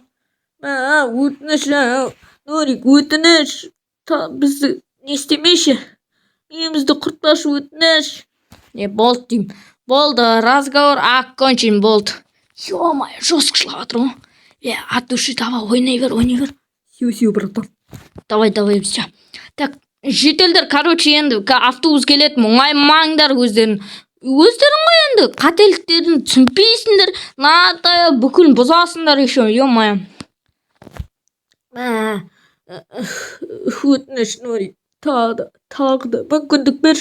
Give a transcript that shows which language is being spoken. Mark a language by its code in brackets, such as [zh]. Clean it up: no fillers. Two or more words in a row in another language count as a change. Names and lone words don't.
[kk] Өтініш, Нурик, өтініш. Бізді не істемейші, үйімізді құртпашы, өтініш. Болды деймін. Болды, [ru] разговор окончен, [kk] болды. Ё-моё, жестко шылап жатыр ғой. [ru] От души давай, [kk] ойнай бер. [ru] Все, братан. Давай, все. Так, [kk] жителдер, короче, енді автобус келеді, мұңаймаңдар өздерің. Өздерің ғой енді қателіктерін түсінбейсіңдер, надай бүкіл бұзасыңдар [ru] еще, ё-моё. [kk] Өтініш, Нурик, тағы да мүмкіндік берші.